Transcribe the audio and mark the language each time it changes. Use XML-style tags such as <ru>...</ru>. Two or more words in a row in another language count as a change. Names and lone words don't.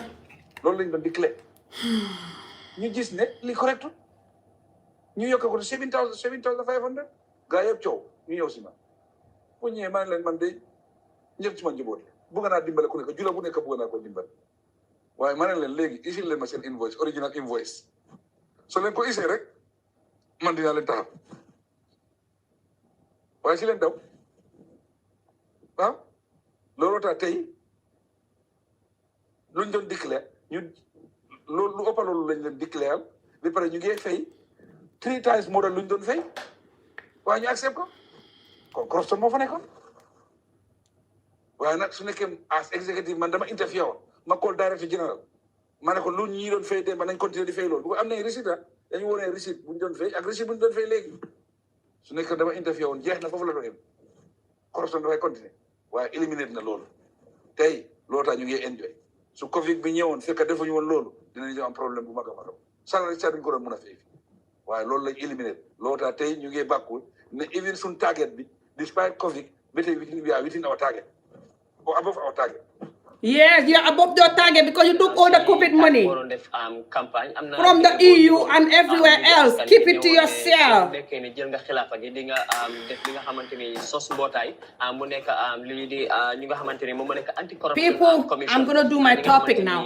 <wo>loolu lañ doon déclaré ñu gis ne li correct ñu yokk ko 7,500 gaa yëpp coow ñu ñëw si man bu ñëwee maa ngi leen man de ñëpp ci ma njaboot bëgg naa dimbale ku nekk jula bu nekk bëgg naa ko dimbale waaye ma ne leen léegi isil leen ma seen invoice</wo> <en>original invoice</en> <wo>soo leen ko isee rek man dinaa leen taxaw waaye si leen daw waaw looloo tax tey luñ doon déclaré ñu loolu lu ëpp loolu lañ leen déclaré ba pare ñu ngi fay</wo> <en>3 times more than</en> <wo>luñ doon fay waaye ñu accept ko kon corruption moo fa nekkoon waaye nag su nekkee as executive man dama interview woon ma call directeur général ma ne ko lu ñi doon fay dem ba nañ continuer di fay loolu bu am nañ receipt dañu wone receipt buñ doon fay ak receipt buñ doon fay léegi su nekkee dama interview woon jeex na foofu la doon yem corruption dafay continuer waaye éliminer na loolu tey loolu tax ñu ngi enjoy su Covid bi ñëwoon fekk defuñu woon loolu dinañu am problème bu mag a mag salari sa duñ ko doon mën a fay waaye loolu lañ éliminer loolu tax tey ñu ngi bàkku ne even suñ target bi despite Covid ba tey</wo> <en>we are within our target or above our target. Yes, you are above your target because you took all the COVID money from the EU and everywhere else. Keep it to yourself. People, I'm going to do my topic now.</en>